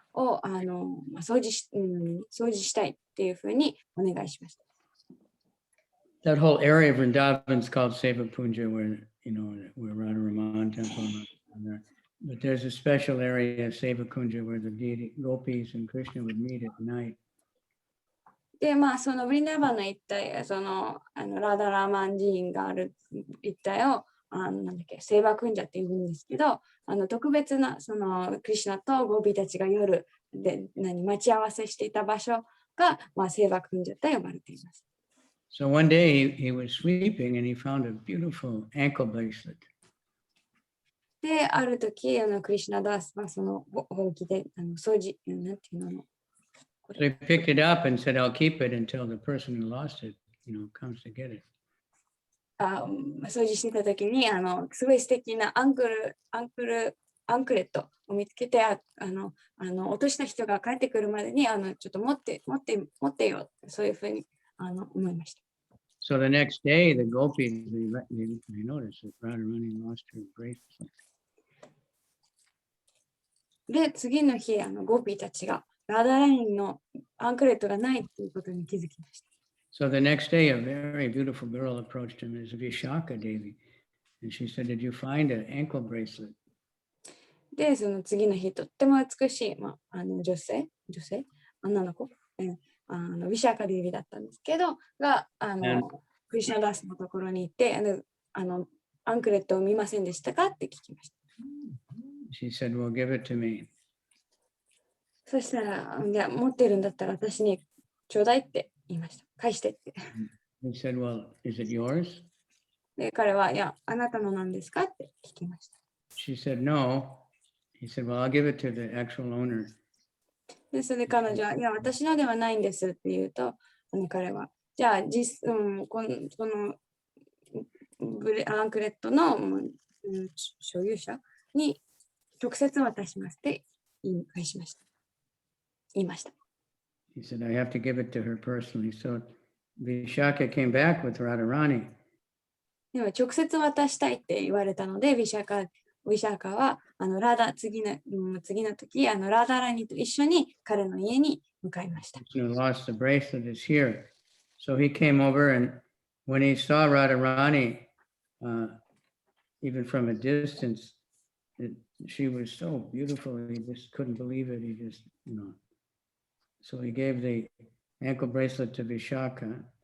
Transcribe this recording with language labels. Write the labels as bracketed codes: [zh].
[ja] を掃除したいっていうふうにお願いしました。 [en] That whole area of Vrindavan is called Seva Punja, where where Radharaman temple and there. But there's a special area of Seva Kunja where the deity gopis and Krishna would meet at night. [ja] で、そのブリンダーバンの一帯、ラダラーマン寺院がある一帯を、なんだっけ、セーバークンジャって言うんですけど、特別な、クリシュナとゴーピーたちが夜で待ち合わせしていた場所が、セーバークンジャと呼ばれています。 [en] So one day he was sweeping and he found a beautiful ankle bracelet. [ja] で、ある時、クリシュナダースはそのほうきで掃除、なんていうの [en] So he picked it up and said, I'll keep it until the person who lost it, comes to get it. [ja] 掃除していた時にすごい素敵なアンクレットを見つけて落とした人が帰ってくるまでにちょっと持ってよ、そういうふうに思いました。 [en] So the next day, the gopis, they noticed that Radharani lost her bracelet. [ja] で、次の日、ゴーピーたちがラダラインのアンクレットがないということに気づきました。 [en] So the next day, a very beautiful girl approached him as Vishaka Devi. And she said, Did you find an ankle bracelet? [ja] で、その次の日、とっても美しい、女性、女の子、ヴィシャーカディービだったんですけど、が、クリシュナダースのところに行って、アンクレットを見ませんでしたかって聞きました。 [en] She said, Well, give it to me. [ja] そしたら、じゃあ持ってるんだったら私にちょうだいって言いました。返してって。 [en] He said, Well, is it yours? [ja] で、彼は、いや、あなたのなんですかって聞きました。 [en] She said, No. He said, Well, I'll give it to the actual owner. [ja] で、それで彼女は、いや、私のではないんですって言うと、彼は、じゃあ、このアンクレットの所有者に直接渡しますって言いました。 [en] He said, I have to give it to her personally. So Vishaka came back with Radharani. [ja] でも直接渡したいって言われたので、ヴィシャーカは次の時、ラーダラニと一緒に彼の家に向かいました。 [en] Lost the bracelet is here. So he came over and when he saw Radharani, even from a distance, she was so beautiful. He just couldn't believe it. He just, So he gave the ankle bracelet to Vishaka.